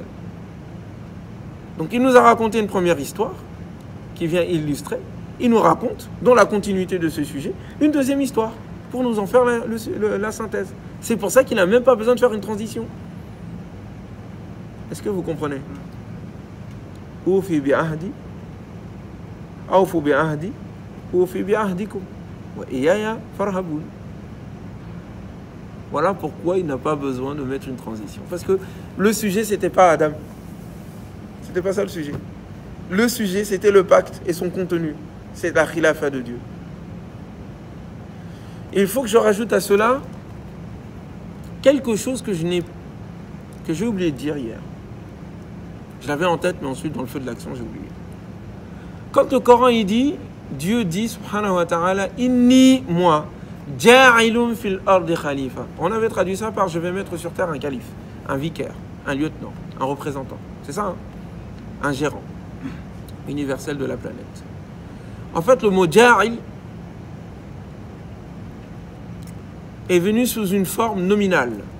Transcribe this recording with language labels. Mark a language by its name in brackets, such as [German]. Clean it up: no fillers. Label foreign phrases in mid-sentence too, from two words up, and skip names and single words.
[French] Donc, il nous a raconté une première histoire qui vient illustrer. Il nous raconte, dans la continuité de ce sujet, une deuxième histoire pour nous en faire la synthèse. C'est pour ça qu'il n'a même pas besoin de faire une transition. Est-ce que vous comprenez? [Arabic] أوفي بعهدي أوفوا بعهدي أوفي بعهدكم وإياي فارهبون. [French] Voilà pourquoi il n'a pas besoin de mettre une transition. Parce que le sujet, c'était pas Adam. C'était pas ça le sujet. Le sujet, c'était le pacte et son contenu. C'est la khilafa de Dieu. Il faut que je rajoute à cela quelque chose que j'ai oublié de dire hier. Je l'avais en tête, mais ensuite, dans le feu de l'action, j'ai oublié. Quand le Coran, il dit, Dieu dit, [Arabic] سبحانه وتعالى إني, moi, جاعل في الأرض خليفة. [French] On avait traduit ça par je vais mettre sur terre un calife, un vicaire, un lieutenant, un représentant. C'est ça, hein? Un gérant universel de la planète. En fait, le mot ja'il est venu sous une forme nominale.